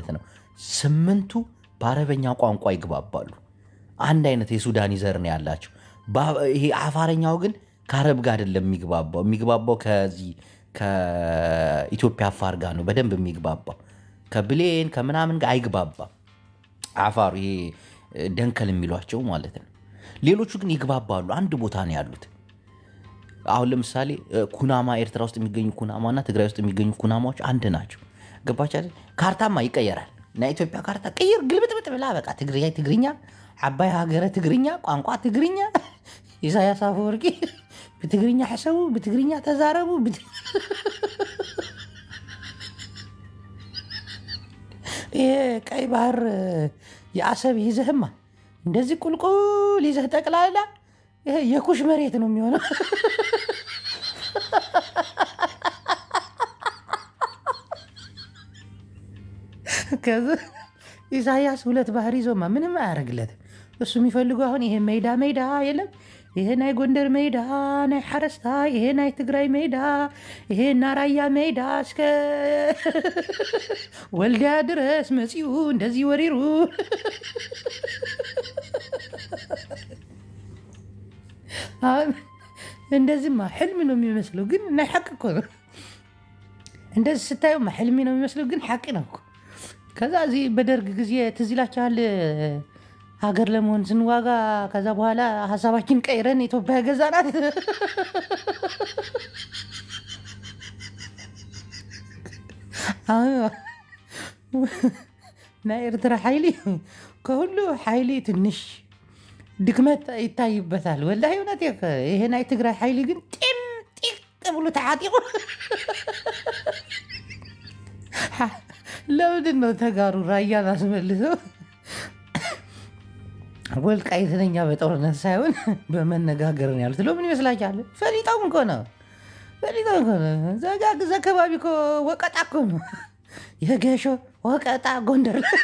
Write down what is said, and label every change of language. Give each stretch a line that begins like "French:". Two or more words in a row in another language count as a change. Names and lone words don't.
Amharic: ነው 8ቱ በአረበኛ ቋንቋ ይግባባሉ። አንድ አይነት የሱዳን ዘር ነው ያላቸው። ይሄ አፋረኛው ግን ከአረብ ጋር አይደለም የሚግባባው ከዚህ ከኢትዮጵያ አፋር ጋር ነው በደንብ የሚግባባው። ከብሌን ከምናምን ጋር አይግባባም አፋሩ። ይሄ ደንከል የሚሏቸው ማለት ነው። ሌሎቹ ግን ይግባባሉ። አንድ ቦታ ነው ያሉት። አሁን ለምሳሌ ኩናማ ኤርትራ ውስጥ የሚገኙ ኩናማና ትግራይ ውስጥ የሚገኙ ኩናማዎች አንድ ናቸው። ገባች አይደል? ካርታማ ይቀየራል። እና ኢትዮጵያ ካርታ ቀይር ግልብጥብጥ ብላ በቃ ትግርኛ ዓባይ ሀገረ ትግርኛ ቋንቋ ትግርኛ ኢሳያስ አፈወርቂ
Tigrinya: በትግርኛ ሐሰቡ በትግርኛ ተዛረቡ።
Amharic: ቀይ ባህር የአሰብ ይዘህማ እንደዚህ ቁልቁል ይዘህ ጠቅላላ የኩሽ መሬት ነው የሚሆነው። ከዛ ኢሳያስ 2 ባህር ይዞማ ምንም አያደርግለትም። እሱ የሚፈልገው አሁን ይሄ ሜዳ የለም። ይሄ ናይ ጎንደር ሜዳ
Tigrinya: ናይ ሓረስታ፣
Amharic: ይሄ ናይ ትግራይ ሜዳ፣ ይሄ ናራያ ሜዳ እስከ ወልዲያ ድረስ መፂኡ እንደዚህ ወሪሩ እንደዚህማ ሕልሚ ነው የሚመስለው፣ ግን
Tigrinya: ናይ ሓቂ
Amharic: እኮ ነው። እንደዚህ ስታዩማ ሕልሚ ነው የሚመስለው፣ ግን ሓቂ ነው እኮ። ከዛ እዚህ በደርግ ጊዜ ትዝ ይላችኋል ሀገር ለመሆን ስንዋጋ፣ ከዛ በኋላ ሀሳባችን ቀይረን ኢትዮጵያ ገዛናት።
Tigrinya: ናይ ኤርትራ ሓይሊ
Amharic: ከሁሉ ሓይሊ ትንሽ ድክመት ይታይበታል። ወላሂ እውነት ይሄ
Tigrinya: ናይ ትግራይ ሓይሊ
Amharic: ግን ጢቅ ብሎ ተዓጢቁ። ለምንድን ነው ተጋሩ ራያን አስመልሰው ወልቃይትኛ በጦርነት ሳይሆን በመነጋገር ነው ያሉት? ለምን ይመስላችኋል? ፈሊጣው እኮ ነው። እዛ አካባቢ እኮ ወቀጣ እኮ ነው። የገሾ ወቀጣ ጎንደር